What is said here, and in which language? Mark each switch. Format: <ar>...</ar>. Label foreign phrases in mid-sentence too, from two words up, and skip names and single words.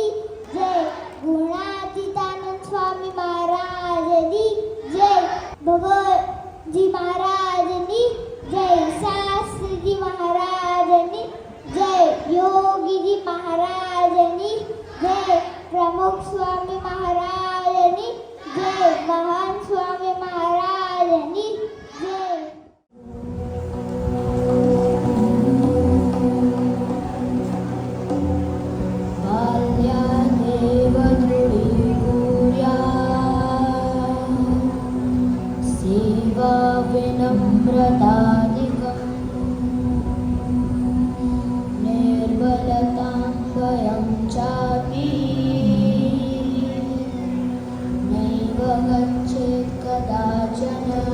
<gu>જય, ગુણાતીતાનંદ સ્વામી મહારાજની જય, ભગવતજી મહારાજની જય, શાસ્ત્રીજી મહારાજની જય, યોગીજી મહારાજની જય, પ્રમુખ સ્વામી મહારાજની જય, મહાન સ્વામી મહારાજની જય।</gu> <sa>बाल्यादेव दृढीभूया सेवा विनम्रतादिकम् निर्बलतां भयं चापि नैव गच्छेत् कदाचन,</sa>